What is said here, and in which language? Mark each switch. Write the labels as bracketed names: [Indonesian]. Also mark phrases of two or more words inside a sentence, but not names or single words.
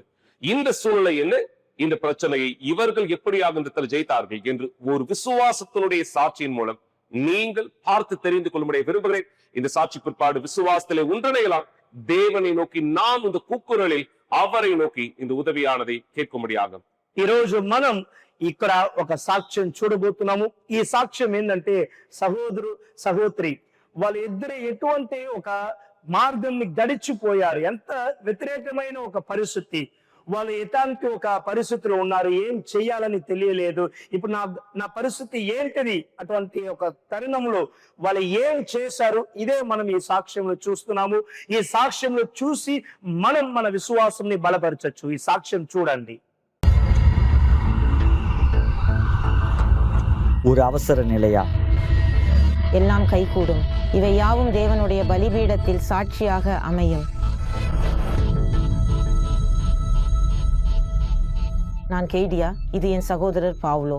[Tamil] இந்த சூழ்நிலை என்ன, இந்த பிரச்சனையை இவர்கள் எப்படியாக இந்த இடத்துல ஜெயித்தார்கள் என்று ஒரு விசுவாசத்தினுடைய சாட்சியின் மூலம் நீங்கள் பார்த்து தெரிந்து கொள்ளும்படிய விரும்புகிறேன். இந்த சாட்சி பிற்பாடு விசுவாசத்திலே ஒன்றிணையலாம். தேவனை நோக்கி நாம் இந்த கூக்குரலில் அவரை நோக்கி இந்த உதவியானதை கேட்கும்படியாக [Telugu] ఈ రోజు మనం ఇక్కడ ఒక సాక్ష్యం చూడబోతున్నాము. ఈ సాక్ష్యం ఏంటంటే సహోదరు సహోదరి వాళ్ళు ఇద్దరు ఎటువంటి ఒక మార్గాన్ని గడిచిపోయారు. ఎంత వ్యతిరేకమైన ఒక పరిస్థితి, వాళ్ళు ఎలాంటి ఒక పరిస్థితిలో ఉన్నారు, ఏం చెయ్యాలని తెలియలేదు. ఇప్పుడు నా పరిస్థితి ఏంటిది అటువంటి ఒక తరుణంలో వాళ్ళు ఏం చేశారు, ఇదే మనం ఈ సాక్ష్యంలో చూస్తున్నాము. ఈ సాక్ష్యంలో చూసి మనం మన విశ్వాసాన్ని బలపరచచ్చు. ఈ సాక్ష్యం చూడండి. [Tamil] ஒரு அவசர நிலையா? எல்லாம் கைகூடும். இவை யாவும் தேவனுடைய பலிபீடத்தில் சாட்சியாக அமையும். நான் கெய்டியா, இது என் சகோதரர் பாவ்லோ.